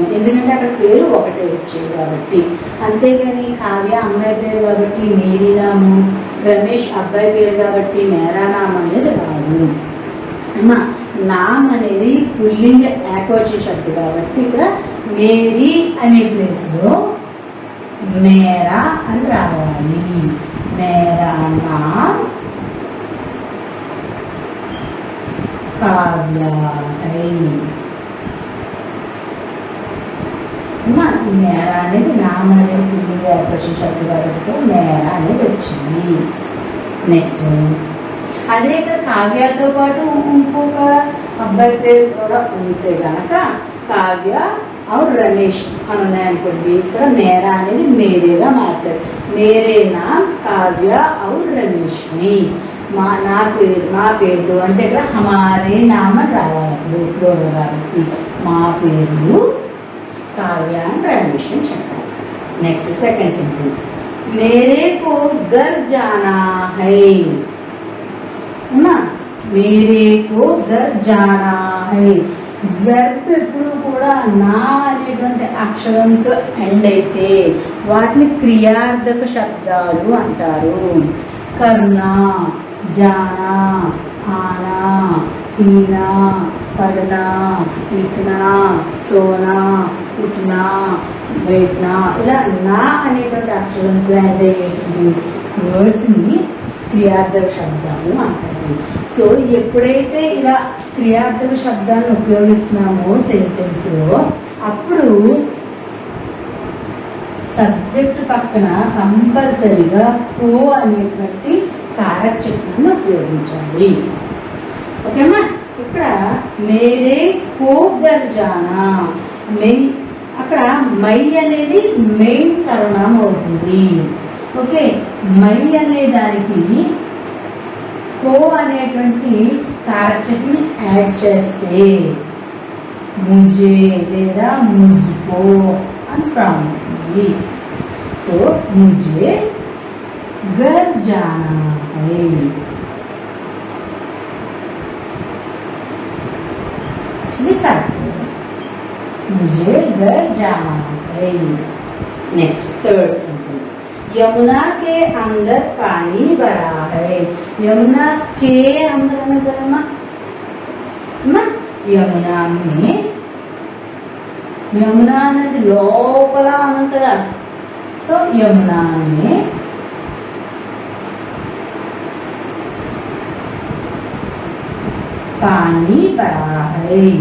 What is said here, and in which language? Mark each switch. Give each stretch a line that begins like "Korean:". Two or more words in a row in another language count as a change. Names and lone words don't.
Telugu: ఎందుకంటే అక్కడ పేరు ఒకటే వచ్చేది కాబట్టి. అంతేగాని కావ్య అమ్మాయి పేరు కాబట్టి
Hindi: मेरी नाम,
Telugu: రమేష్ అబ్బాయి పేరు కాబట్టి
Hindi: मेरा नाम
Telugu: అనేది రాదు. అమ్మా, నామ్ అనేది పుల్లింగ ఏకవచన శబ్దం కాబట్టి ఇక్కడ మేరీ అనే ప్లేస్ లో మేరా అని రావాలి.
Hindi: मेरा नाम काव्या है
Telugu: మేరా అనేది నామ అనేది తిరిగి ఏర్పరిచిన శబ్దం కాబట్టి మేరా అనేది వచ్చింది. నెక్స్ట్ అదే ఇక్కడ కావ్యతో పాటు ఇంకొక అబ్బాయి పేరు కూడా ఉంటే కనుక కావ్య और రమేష్ అని ఉన్నాయనుకోండి, ఇక్కడ మేరా అనేది మేరేగా మారుతుంది.
Hindi: मेरे नाम
Telugu: కావ్య और రమేష్ ని మా పేర్లు అంటే ఇక్కడ
Hindi: हमारे नाम
Telugu: రావాలి. ఇప్పుడు కాబట్టి మా పేర్లు కావ్య అండ్ రమేష్ అని చెప్పాలి.
English: next second sentence
Hindi: मेरे को घर जाना है. मेरे को घर जाना है.
Telugu: వెర్బ్ ఎప్పుడు కూడా నా అనేటువంటి అక్షరంతో ఎండ్ అయితే వాటిని క్రియార్థక శబ్దాలు అంటారు. కర్నా, జానా, ఆనా, పీనా, పడనా, లిఖనా, సోనా, ఉట్నా, बैठना ఇలా నా అనేటువంటి అక్షరంతో ఎండ్ అయ్యేటువంటి వర్డ్స్ ని క్రియార్థక శబ్దాలు అంటారు. సో ఎప్పుడైతే ఇలా క్రియార్థక శబ్దాలను ఉపయోగిస్తున్నామో సెంటెన్స్ లో అప్పుడు సబ్జెక్ట్ పక్కన కంపల్సరీగా కో అనేటువంటి కారక చిహ్నాన్ని ఉపయోగించాలి. ఓకేమా? ఇక్కడ
Hindi: मेरे को घर जाना,
Telugu: అక్కడ మై అనేది మెయిన్ సర్వనామం అవుతుంది. ఓకే, మై అనే దానికి కో అనేటువంటి కారకని యాడ్ చేస్తే ముజే లేదా ముజ్కో అని ఫామ్ అవుతుంది.
English: so
Hindi: मुझे घर जाना है.
Telugu: ఇది కరెక్ట్.
Hindi: मुझे घर जाना है.
English: next third sentence
Hindi: यमुना के अंदर पानी भरा है. यमुना के अंदर यमुना में यमुना नदी
Telugu: లోపల అనంతర
Hindi: सो यमुना में पानी भरा है.